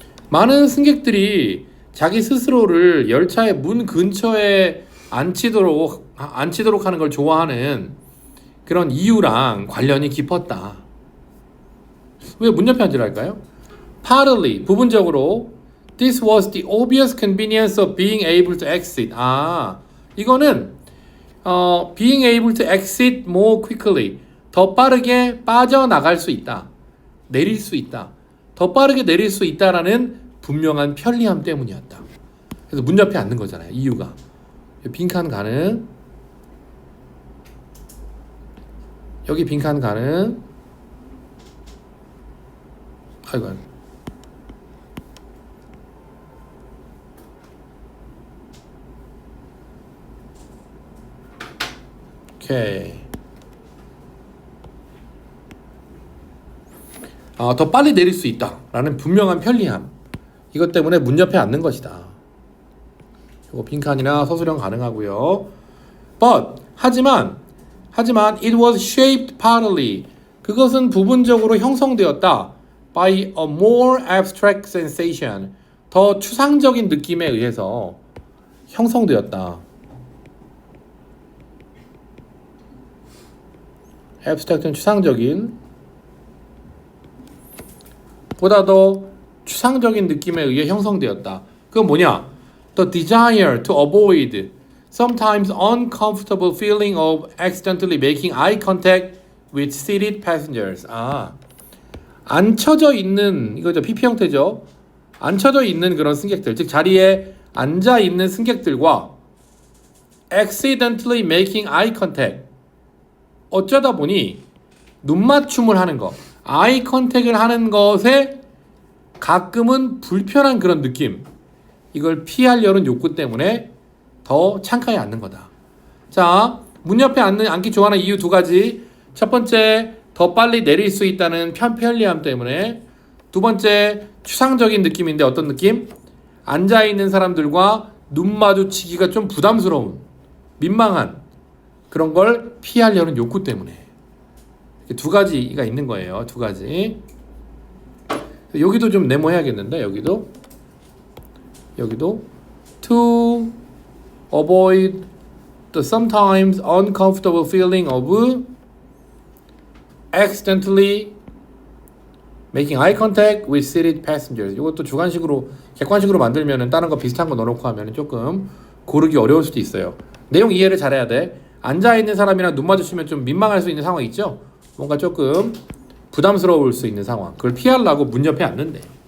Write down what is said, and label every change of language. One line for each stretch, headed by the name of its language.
Korean: 많은 승객들이 자기 스스로를 열차의 문 근처에 앉히도록 하는 걸 좋아하는 그런 이유랑 관련이 깊었다. 왜 문 옆에 앉으랄까요?
English: Partly,
Korean: 부분적으로
English: This was the obvious convenience of being able to exit.
Korean: 이거는
English: being able to exit more quickly.
Korean: 더 빠르게 빠져나갈 수 있다. 내릴 수 있다. 더 빠르게 내릴 수 있다라는 분명한 편리함 때문이었다. 그래서 문 옆에 앉는 거잖아요. 이유가. 빈칸 가능. 여기 빈칸 가능. 아이고. 오케이. 더 빨리 내릴 수 있다라는 분명한 편리함. 이것 때문에 문 옆에 앉는 것이다. 이거 빈칸이나 서술형 가능하고요. 하지만
English: it was shaped partly.
Korean: 그것은 부분적으로 형성되었다.
English: by a more abstract sensation.
Korean: 더 추상적인 느낌에 의해서 형성되었다. abstract는 추상적인, 보다 더 추상적인 느낌에 의해 형성되었다. 그건 뭐냐?
English: The desire to avoid sometimes uncomfortable feeling of accidentally making eye contact with seated passengers.
Korean: 앉혀져 있는, 이거죠. PP 형태죠. 앉혀져 있는 그런 승객들, 즉 자리에 앉아 있는 승객들과
English: accidentally making eye contact,
Korean: 어쩌다 보니 눈맞춤을 하는 것, 아이 컨택을 하는 것에 가끔은 불편한 그런 느낌, 이걸 피하려는 욕구 때문에 더 창가에 앉는 거다. 자, 문 옆에 앉기 좋아하는 이유 두 가지. 첫 번째, 더 빨리 내릴 수 있다는 편리함 때문에. 두 번째, 추상적인 느낌인데 어떤 느낌? 앉아있는 사람들과 눈 마주치기가 좀 부담스러운, 민망한 그런 걸 피하려는 욕구 때문에. 두 가지가 있는 거예요. 두 가지. 여기도 좀 네모해야겠는데, 여기도
English: to avoid the sometimes uncomfortable feeling of accidentally making eye contact with seated passengers.
Korean: 이것도 주관식으로, 객관식으로 만들면은 다른 거 비슷한 거 넣어놓고 하면은 조금 고르기 어려울 수도 있어요. 내용 이해를 잘해야 돼. 앉아있는 사람이랑 눈 마주치면 좀 민망할 수 있는 상황 있죠? 뭔가 조금 부담스러울 수 있는 상황. 그걸 피하려고 문 옆에 앉는데.